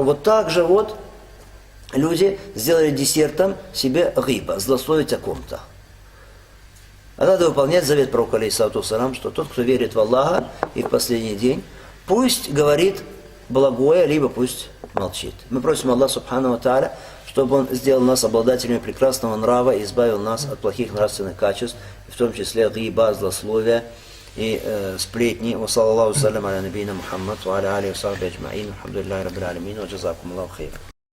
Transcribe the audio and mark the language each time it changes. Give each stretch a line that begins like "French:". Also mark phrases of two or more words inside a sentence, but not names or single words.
Russian: Вот так же вот люди сделали десертом себе гиба, злословить о ком-то. А надо выполнять завет пророка,
Arabic: عليه الصلاة والسلام,
Russian: что тот, кто верит в Аллаха и в последний день, пусть говорит благое, либо пусть молчит. Мы просим Аллаха
Arabic: سبحانه وتعالى,
Russian: чтобы Он сделал нас обладателями прекрасного нрава и избавил нас от плохих нравственных качеств, в том числе гиба, злословия и сплетни.
Arabic: وصلى الله سلام على نبينا محمد وعلى عليه وصحبه أجمعين. الحمد لله رب العالمين وجزاكم الله خير.